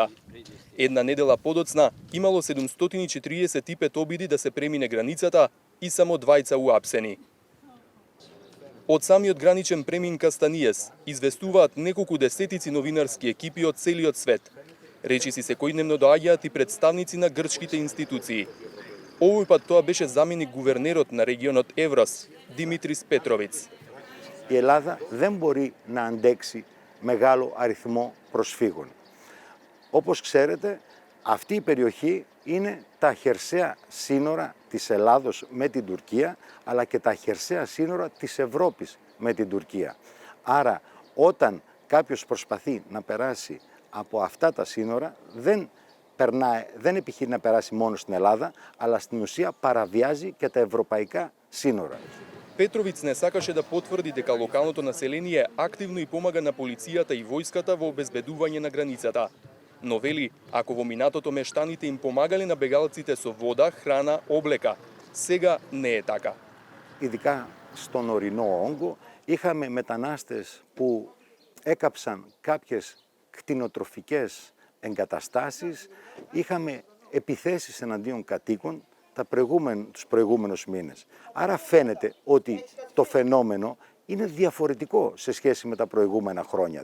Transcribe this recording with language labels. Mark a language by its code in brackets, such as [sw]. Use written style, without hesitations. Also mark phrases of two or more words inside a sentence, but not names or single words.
[mk] Една недела подоцна имало 745 обиди да се премине границата и само 2 уапсени. Од самиот граничен премин Кастаниес известуваат неколку десетици новинарски екипи од целиот свет. Речиси секојдневно доаѓаат и представници на грчките институции. Овој пат тоа беше заменик гувернерот на регионот Εύρος, Δημήτρης Πέτροβιτς. [el] Η Ελλάδα δεν μπορεί να αντέξει μεγάλο αριθμό προσφύγων. Όπως ξέρετε, αυτή η περιοχή είναι τα χερσαία σύνορα της Ελλάδος με την Τουρκία, αλλά και τα χερσαία σύνορα της Ευρώπης με την Τουρκία. Άρα, όταν κάποιος προσπαθεί να περάσει από αυτά τα σύνορα, δεν επιχειρεί να περάσει μόνο στην Ελλάδα, αλλά στην ουσία παραβιάζει και τα ευρωπαϊκά σύνορα. [mk] Петровиц не сакаше да потврди дека локалното население активно и помага на полицијата и војската во обезбедување на границата. Но вели, ако во минатото мештаните им помагале на бегалците со вода, храна, облека, сега не е така. [el] Ειδικά στον ορεινό όγκο, είχαμε μετανάστες που έκαψαν κάποιες κτηνοτροφικές εγκαταστάσεις, είχαμε επιθέσεις εναντίον κατοίκων τους προηγούμενους μήνες. Άρα φαίνεται ότι το φαινόμενο είναι διαφορετικό σε σχέση με τα προηγούμενα χρόνια.